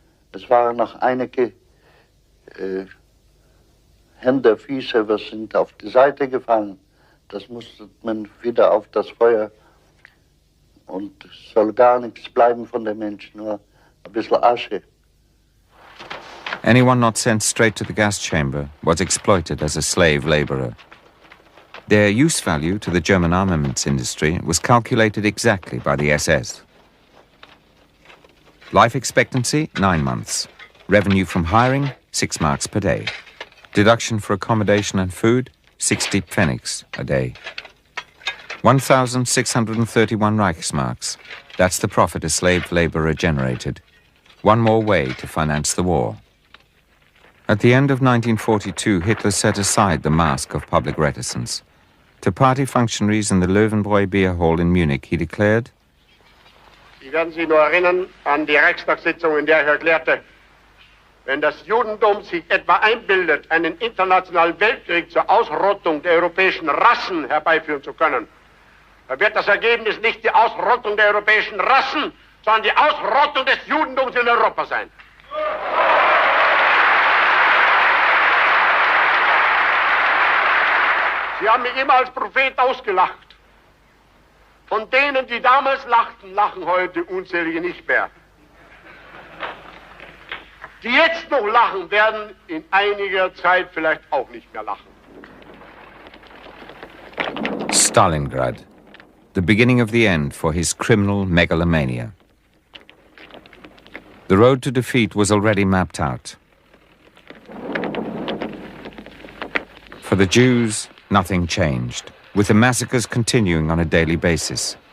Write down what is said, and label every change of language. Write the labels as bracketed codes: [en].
[de] Es waren noch einige Hände, Füße, was sind auf die Seite gefallen. Das musste man wieder auf das Feuer. Und es soll gar nichts bleiben von den Menschen, nur ein bisschen Asche. [en] Anyone not sent straight to the gas chamber was exploited as a slave laborer. Their use value to the German armaments industry was calculated exactly by the SS. Life expectancy, 9 months. Revenue from hiring, 6 marks per day. Deduction for accommodation and food, 60 pfennigs a day. 1,631 Reichsmarks. That's the profit a slave laborer generated. One more way to finance the war. At the end of 1942, Hitler set aside the mask of public reticence. To party functionaries in the Löwenbräu Beer Hall in Munich, he declared, [de] Sie werden sich nur erinnern an die Reichstagssitzung, in der ich erklärte, wenn das Judentum sich etwa einbildet, einen internationalen Weltkrieg zur Ausrottung der europäischen Rassen herbeiführen zu können, dann wird das Ergebnis nicht die Ausrottung der europäischen Rassen, sondern die Ausrottung des Judentums in Europa sein. Sie haben mich immer als Prophet ausgelacht. Von denen, die damals lachten, lachen heute unzählige nicht mehr. Die jetzt noch lachen, werden in einiger Zeit vielleicht auch nicht mehr lachen. [en] Stalingrad, the beginning of the end for his criminal megalomania. The road to defeat was already mapped out. For the Jews, nothing changed, with the massacres continuing on a daily basis.